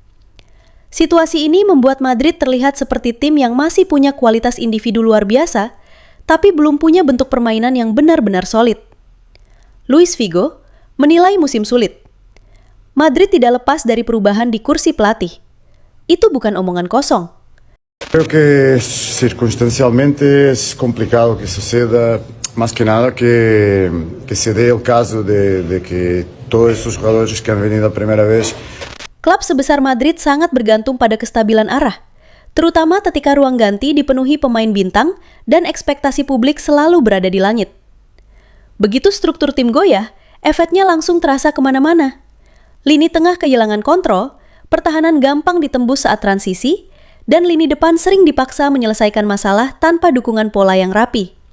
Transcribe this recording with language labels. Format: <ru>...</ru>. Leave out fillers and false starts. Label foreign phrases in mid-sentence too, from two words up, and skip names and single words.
<id>Situasi ini membuat Madrid terlihat seperti tim yang masih punya kualitas individu luar biasa, tapi belum punya bentuk permainan yang benar-benar solid. Luis Figo menilai musim sulit. Madrid tidak lepas dari perubahan di kursi pelatih. Itu bukan omongan kosong.</id> <es>Creo que circunstancialmente es complicado que suceda, más que nada que se dé el caso de que todos esos jugadores que han venido a primera vez.</es> <id>Klub sebesar Madrid sangat bergantung pada kestabilan arah, terutama ketika ruang ganti dipenuhi pemain bintang dan ekspektasi publik selalu berada di langit. Begitu struktur tim goyah, efeknya langsung terasa kemana-mana. Lini tengah kehilangan kontrol, pertahanan gampang ditembus saat transisi, dan lini depan sering dipaksa menyelesaikan masalah tanpa dukungan pola yang rapi.</id>